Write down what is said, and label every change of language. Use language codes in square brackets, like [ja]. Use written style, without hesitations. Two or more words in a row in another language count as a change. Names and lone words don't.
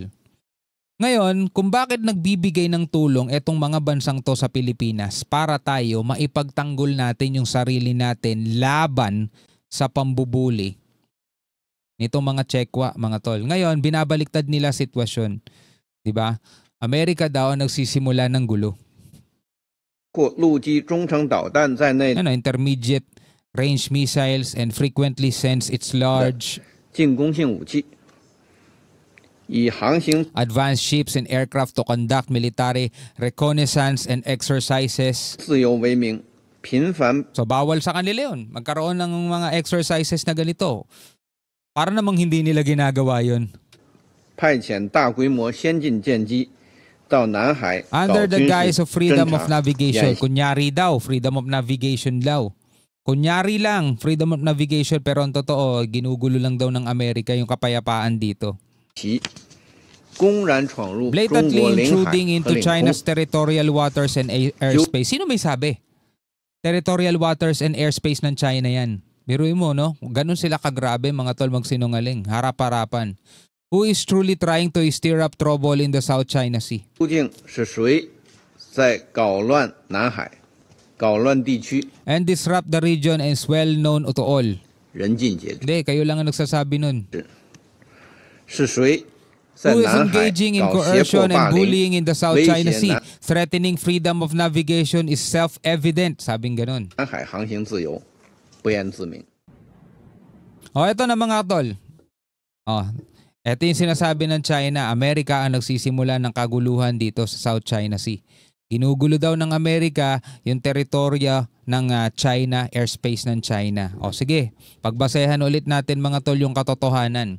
[tl] Ngayon, kung bakit nagbibigay ng tulong etong mga bansang to sa Pilipinas para tayo maipagtanggol natin yung sarili natin laban sa pambubuli nitong mga Chekwa, mga tol. Ngayon, binabaliktad nila sitwasyon. Diba? Amerika daw ang nagsisimula ng gulo. [zh] 陆基中程导弹在内 [en] Intermediate range missiles and frequently sends its large [zh] 进攻性武器，以航行 [en] advanced ships and aircraft to conduct military reconnaissance and exercises. [zh] 自由为名，频繁 [tl] So bawal sa kanila yun. Magkaroon ng mga exercises na ganito. Para namang hindi nila ginagawa yun. [zh] 派遣大规模先进舰机到南海搞 [en] Under the [zh] 军 [en] guise [zh] 事 [en] of freedom [zh] 侦 [en] of [zh] 察 [en] navigation. [zh] 演习 [tl] Kunyari daw, [en] freedom of navigation [tl] daw. Kunyari lang, [en] freedom of navigation, [tl] pero ang totoo, ginugulo lang daw ng Amerika yung kapayapaan dito. [zh] 公然闯入中 [en] Blatantly [zh] 国领海 [en] intruding [zh] 和 [en] into [zh] 领空 [en] China's territorial waters and airspace. [tl] Sino may sabi? [en] Territorial waters and airspace [tl] ng China yan. Biruin mo, no? Ganun sila kagrabe, mga tol, magsinungaling. Harap-harapan. [en] Who is truly trying to stir up trouble in the South China Sea? [zh] 究竟是谁在搞乱南海？ 搞乱地区 [en] and disrupt the region is well known to all. [zh] 人尽皆知。 [tl] Hindi, kayo lang ang nagsasabi nun. [zh] 是谁在 [en] Who is [zh] 南海 [en] engaging in [zh] 搞胁迫 [en] coercion and [zh] 霸凌 [en] bullying in the South [zh] 威 [en] China [zh] 胁 [en] Sea? [zh] 南 [en] Threatening freedom of navigation is self-evident. [tl] Sabing ganun. [zh] 南海航行自由，不言自明。 [tl] O, eto na mga tol. O, eto yung sinasabi ng China. Amerika ang nagsisimula ng kaguluhan dito sa South China Sea. Ginugulo daw ng Amerika yung teritorya ng China, airspace ng China. O sige, pagbasehan ulit natin mga tol yung katotohanan.